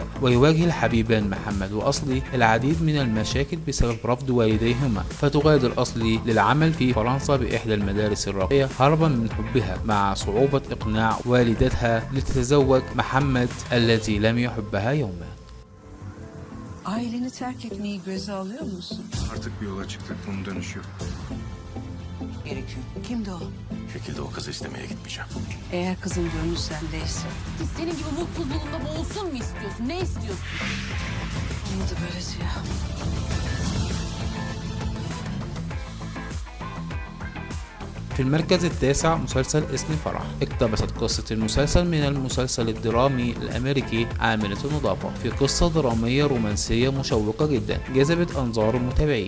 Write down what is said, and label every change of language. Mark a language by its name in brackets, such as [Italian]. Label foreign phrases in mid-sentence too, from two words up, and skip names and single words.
[Arabic] ويواجه الحبيبان محمد وأصلي العديد من المشاكل بسبب رفض والديهما، فتغادر أصلي للعمل في فرنسا بإحدى المدارس الراقية هربا من حبها، مع صعوبة إقناع والدتها لتتزوج محمد الذي لم يحبها يوما. [Turkish] Aileni terk etmeyi göze alıyor musun? Artık bir yola çıktık, bunun dönüşü yok. Gerekiyor. Kimdi o? Şekilde o kızı istemeye gitmeyeceğim. Eğer kızın gönlü sendeyse. Biz senin gibi mutsuzluğunda boğulsun mu istiyorsun? Ne istiyorsun? Olmadı böylesi ya. [Arabic] في المركز التاسع مسلسل اسم فرح. اقتبست قصة المسلسل من المسلسل الدرامي الأمريكي عاملة النظافة، في قصة درامية رومانسية مشوقة جدا جذبت أنظار المتابعين.